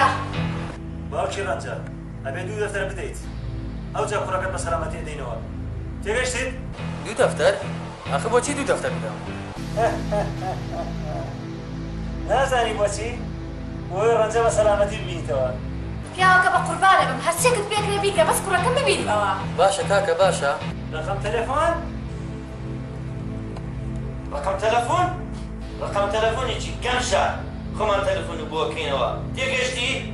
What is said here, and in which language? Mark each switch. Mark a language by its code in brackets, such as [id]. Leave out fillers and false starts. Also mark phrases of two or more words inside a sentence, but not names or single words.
[ckb] باوکی ڕەنجە ئەبێ دوو دەفتەر بدەیت ئەو جا کوڕەکەت بە سەلامەتی دەینەوە تێگەیشتیت؟ دوو دەفتەر ئەخە بۆچی دوو دەفتەر بدەم نازانی بۆچی بۆی ڕەنجە بە سەلامەتی ببینیتەوە پیاوەکە بە قوربان دەبم هەرچێکت پێکرێ بیکە بەس کوڕەکەم ببینمەوە باشە کاکە باشە [ar] رقم تلفون رقم تلفون [ckb] رقم تلفونێکی گەمشە خۆمان تەلەفۆن بۆ بکەینەوە تێگەشتی؟